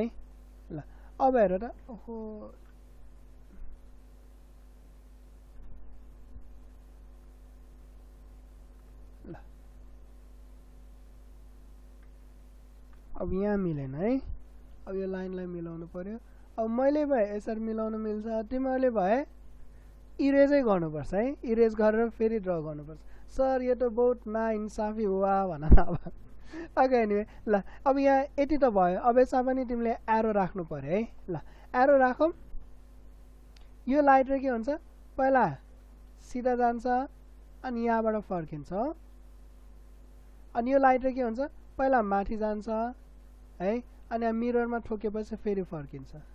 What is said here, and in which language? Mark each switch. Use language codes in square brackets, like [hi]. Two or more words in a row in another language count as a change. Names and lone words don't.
[ne] ल अब हेर त। ओहो ल अब यहाँ मिलेन है। अब यो लाइनलाई मिलाउनु पर्यो। अब मैले भए यसरी मिलाउन मिल्छ, तिमीहरूले भए इरेजै गर्नुपर्छ है। इरेज गरेर फेरि ड्र गर्नुपर्छ। सर यो त [hi] बहुत नाइन्साफी हुआ [ne] भन न अब। [en] okay anyway [ne] ल अब यहाँ यति त भयो। अब यसमा पनि तिमीले एरो राख्नु पर्यो है। ल एरो राखौँ। यो [en] light ray [ne] के हुन्छ पहिला सिधा जान्छ अनि यहाँबाट फर्किन्छ हो। अनि यो [en] light ray [ne] के हुन्छ पहिला माथि जान्छ है अनि मिररमा ठोकेपछि फेरि फर्किन्छ।